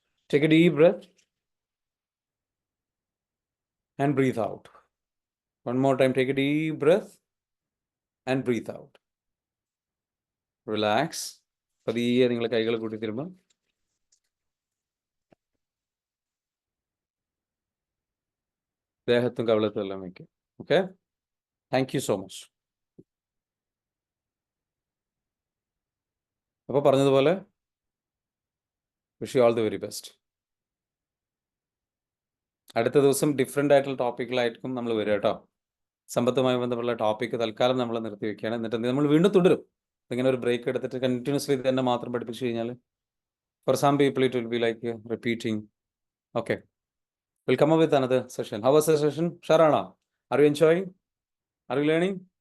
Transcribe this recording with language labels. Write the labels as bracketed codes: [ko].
[en] Take a deep breath and breathe out. One more time, take a deep breath and breathe out. Relax. [ml] പതിയെ നിങ്ങൾ കൈകൾ കൂട്ടി തരുമ്പോൾ ദേഹത്തും കവിളത്തും എല്ലാം വയ്ക്കും. [en] Okay, thank you so much. [ml] അപ്പോൾ പറഞ്ഞതുപോലെ [en] Wish you all the very best. [ml] അടുത്ത ദിവസം ഡിഫറെൻ്റ് ആയിട്ടുള്ള ടോപ്പിക്കുകളായിരിക്കും നമ്മൾ വരിക കേട്ടോ. സമ്പത്തുമായി ബന്ധപ്പെട്ട ടോപ്പിക്ക് തൽക്കാലം നമ്മൾ നിർത്തി വയ്ക്കുകയാണ്. എന്നിട്ട് നമ്മൾ വീണ്ടും തുടരും. ഇങ്ങനെ ഒരു ബ്രേക്ക് എടുത്തിട്ട് കണ്ടിന്യൂസ്ലി തന്നെ മാത്രം പഠിപ്പിച്ചു കഴിഞ്ഞാൽ [en] For some people it will be like repeating. Okay, we'll come up with another session. How was the session? Sharana, are you enjoying? Are you learning?